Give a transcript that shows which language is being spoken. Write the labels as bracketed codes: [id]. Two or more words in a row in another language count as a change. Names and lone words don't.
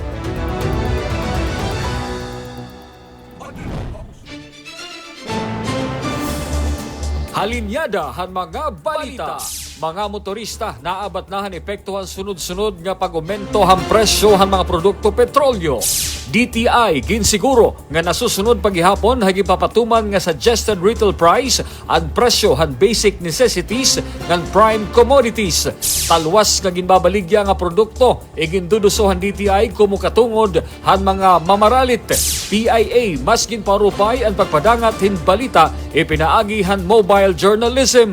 [war] Halinyada han mga balita. Mga motorista naabat na han epektuhan sunod-sunod nga pag-aumento han presyo han mga produkto petrolyo. DTI ginsiguro nga nasusunod paghihapon hagi papatuman nga [en] suggested retail price [war] at presyo han [en] basic necessities [war] ngan [en] prime commodities. [war] Talwas nga ginbabaligya nga produkto iginduduso han DTI kumukatungod han mga mamaralit. PIA mas ginparupay ang pagpadangat hin balita ipinaagi han [en] mobile journalism.